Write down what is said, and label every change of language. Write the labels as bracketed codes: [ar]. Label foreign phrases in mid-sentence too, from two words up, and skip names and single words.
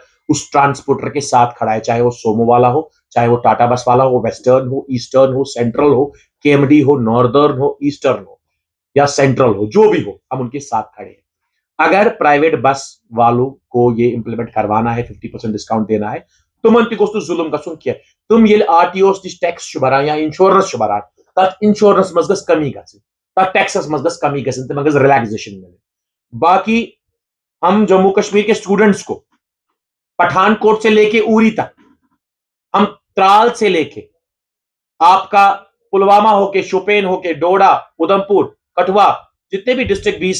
[hi] उस ट्रांसपोर्टर के साथ खड़ा है चाहे वो सोमो वाला हो चाहे वो टाटा बस वाला हो वेस्टर्न हो ईस्टर्न हो सेंट्रल हो केएमडी हो नॉर्दर्न हो ईस्टर्न हो या सेंट्रल हो जो भी हो हम उनके साथ खड़े हैं अगर [en] private bus [hi] वालों को ये इंप्लीमेंट करवाना है 50% डिस्काउंट देना है [ks] तुम जुल्म गसुन किया तुम ये आरटीओस टैक्स शुबरान या इंश्योरेंस शुबरान तथ इंश्योरेंस मज गस कमी गस तथ टैक्सस मज गस कमी गस तम गस रिलैक्सेशन [hi] मिले बाकी हम जम्मू कश्मीर के स्टूडेंट्स को पठानकोट से लेके उरी तक हम त्राल से लेके आपका पुलवामा होके शोपियान होके डोडा उधमपुर कठुआ जितने भी डिस्ट्रिक्ट 20